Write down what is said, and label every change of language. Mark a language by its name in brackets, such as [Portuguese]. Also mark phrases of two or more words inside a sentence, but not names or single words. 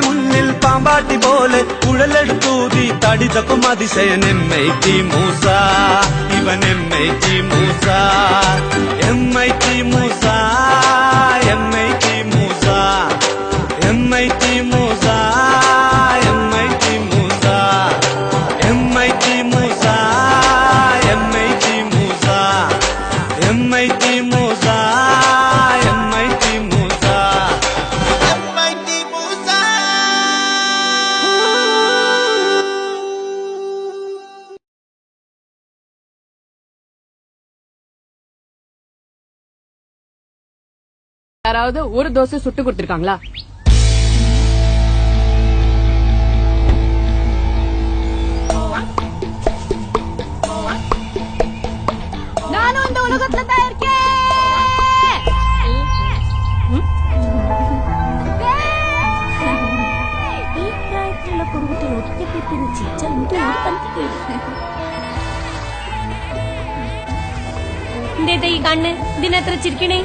[Malayalam] മുന്നിൽ പാമ്പാട്ടി പോലെ കുഴലെടുത്തൂതി തടിതക്കും അതിശയൻ എമ്മൈറ്റി മൂസ ഇവൻ എമ്മൈറ്റി മൂസ എമ്മൈറ്റി മൂസ എമ്മൈറ്റി മൂസ എമ്മൈറ്റി മൂസ എമ്മൈറ്റി മൂസ എമ്മൈറ്റി മൂസ എമ്മൈറ്റി മൂസ എമ്മൈറ്റി മൂസ എമ്മൈറ്റി മൂസ എമ്മൈറ്റി മൂസ [Tamil] யாராவது ஒரு தோசை சுட்டு கொடுத்திருக்காங்களா? நானும் இந்த உலகத்துல தான் இருக்கேன். [Malayalam] ഈ പ്രായത്തിലുള്ള കുടുംബത്തിൽ ഒറ്റപ്പെട്ടിരുന്ന് ചിരിച്ചാൽ എന്തേതാ ഈ കണ്ണ് ഇതിനെത്ര ചിരിക്കണേ?